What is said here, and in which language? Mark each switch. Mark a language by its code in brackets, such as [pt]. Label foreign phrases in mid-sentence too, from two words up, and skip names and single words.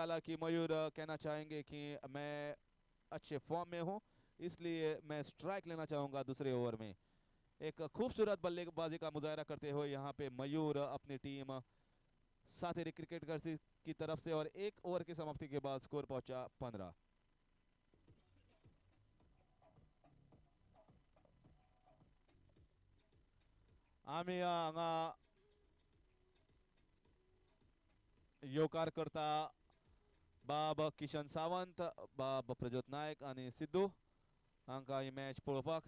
[hi] हालांकि मयूर कहना चाहेंगे कि मैं अच्छे फॉर्म में हूं, इसलिए मैं स्ट्राइक लेना चाहूंगा दूसरे ओवर में. एक खूबसूरत बल्लेबाजी का मुजाहरा करते हुए यहाँ पे मयूर अपनी टीम साथेरी क्रिकेट की तरफ से, और एक ओवर की समाप्ति के बाद स्कोर पहुंचा 15. [kok] आम्ही हांगा योकार करता बाब किशन सावंत, बाब प्रज्योत नायक आणि सिद्धू हांकां ही मॅच पळोवपाक.